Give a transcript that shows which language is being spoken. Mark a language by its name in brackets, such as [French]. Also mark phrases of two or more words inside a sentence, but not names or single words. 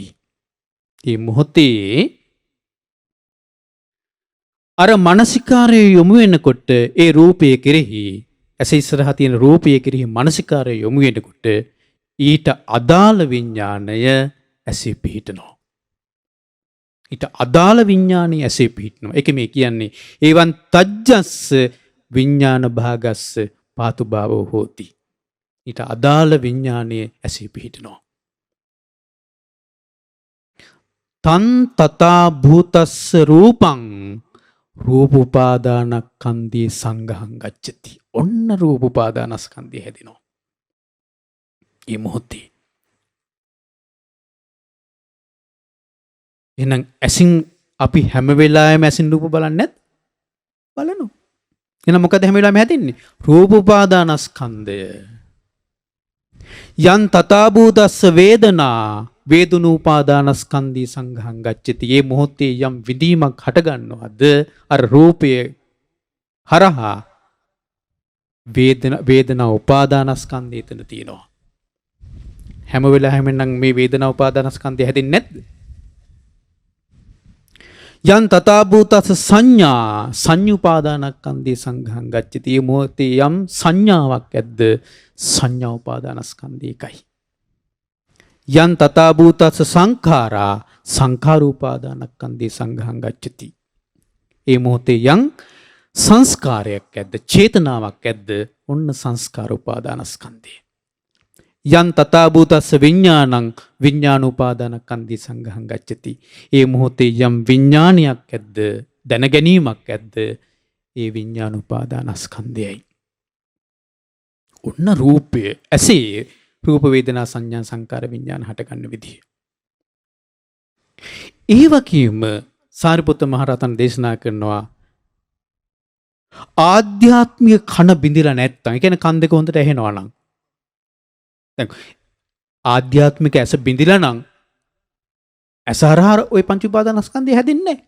[Sinhala] මේ මොහොතේ අර මානසිකාරය යොමු වෙනකොට ඒ රූපය කෙරෙහි ඇස ඉස්සරහා තියෙන රූපය කෙරෙහි මානසිකාරය යොමු වෙනකොට ඊට අදාළ විඥාණය ඇසේ පිහිටනවා. ඊට අදාළ විඥාණය ඇසේ පිහිටනවා. ඒක මේ කියන්නේ [Pali] ඒවන් තජ්ජස්ස විඥාන භාගස්ස පාතුභාවෝ හෝති. ඊට අදාළ විඥාණය ඇසේ පිහිටනවා. තන් තථා භූතස්ස රූපං රූප උපාදානස්කන්ධේ සංඝහං ගච්ඡති. [Sinhala] ඔන්න රූප උපාදානස්කන්ධය හැදෙනවා. මේ මොහොතේ. එහෙනම් ඇසින් අපි හැම වෙලාවෙම ඇසින් රූප බලන්නේ නැත්? බලනවා. එහෙනම් මොකද හැම වෙලාවෙම හැදෙන්නේ? රූප උපාදානස්කන්ධය. [Pali] යන් තථා භූතස්ස වේදනා වේදනූපාදානස්කන්ධී සංඝහං ගච්ඡති. [Sinhala] මේ මොහොතේ යම් විදීමක් හට ගන්නවද අර රූපය හරහා වේදනා උපාදානස්කන්ධය එතන තියෙනවා. හැම වෙලාවෙම නම් මේ වේදනා උපාදානස්කන්ධය හැදෙන්නේ නැද්ද? [Pali] යන් තථා භූතස්ස සංඥා සංඤ්ඤුපාදානස්කන්ධී සංඝහං ගච්ඡති. [Sinhala] මේ මොහොතේ යම් සංඥාවක් ඇද්ද සංඥා උපාදානස්කන්ධය එකයි. [Pali] යන් තථා භූතස්ස සංඛාරා සංඛාරූපාදානස්කන්ධේ සංඝහං ගච්ඡති. [Sinhala] ඒ මොහොතේ යම් සංස්කාරයක් ඇද්ද චේතනාවක් ඇද්ද ඔන්න සංස්කාර උපාදානස්කන්ධය. [Pali] යන් තථා භූතස්ස විඥානං විඥානූපාදානස්කන්ධේ සංඝහං ගච්ඡති. [Sinhala] ඒ මොහොතේ යම් විඥානයක් ඇද්ද දැන ගැනීමක් ඇද්ද ඒ විඤ්ඤාණ උපාදානස්කන්ධයයි. ඔන්න රූපය ඇසේ රූප වේදනා සංඥා සංකාර විඤ්ඤාණ හටගන්න විදිය. ඒ වගේම සාරිපුත්ත මහරහතන් දේශනා කරනවා ආධ්‍යාත්මික කන බිඳිලා නැත්තම්, ඒ කියන්නේ කන් දෙක හොඳට ඇහෙනවා නම්, දැන් ආධ්‍යාත්මික ඇස බිඳිලා නම් ඇස හරහා ওই පංච උපාදානස්කන්ධය හැදෙන්නේ නැහැ.